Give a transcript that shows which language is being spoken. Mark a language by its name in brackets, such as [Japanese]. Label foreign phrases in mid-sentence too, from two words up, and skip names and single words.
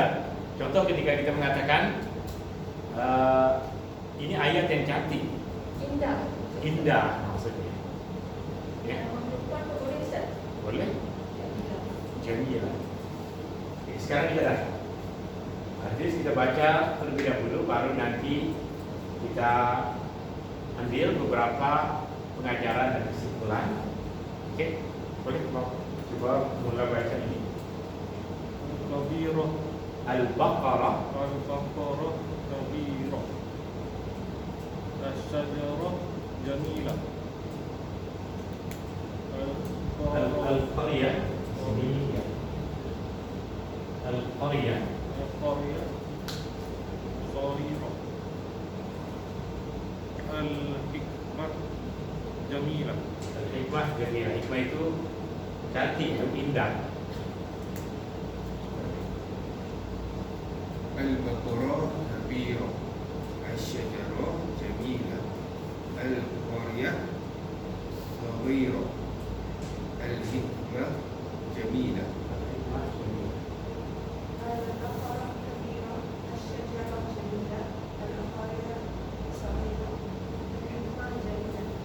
[Malay] Contoh ketika kita mengatakan ini ayat yang cantik, indah maksudnya. Ya, Perempuan pun boleh Ustaz. boleh. Jamilah. Jamilah. Oke, sekarang kita dah. Hadis kita baca terlebih dahulu, baru nanti kita ambil beberapa pengajaran dan kesimpulan. Oke, boleh coba mulai baca ini. [Arabic] كبيرة. البقرة. البقرة كبيرة. الشجرة جميلة. القرية. [Malay] Sini ya. Al-Qaryah. [Arabic] القرية صغيرة. الحكمة جميلة. الحكمة جميلة. [Malay] Hikmah itu cantik, itu indah. [Arabic] البقرة كبيرة، الشجرة جميلة، القرية صغيرة، الحكمة جميلة. الحكمة جميلة. البقرة كبيرة، الشجرة جميلة، القرية صغيرة، الحكمة جميلة.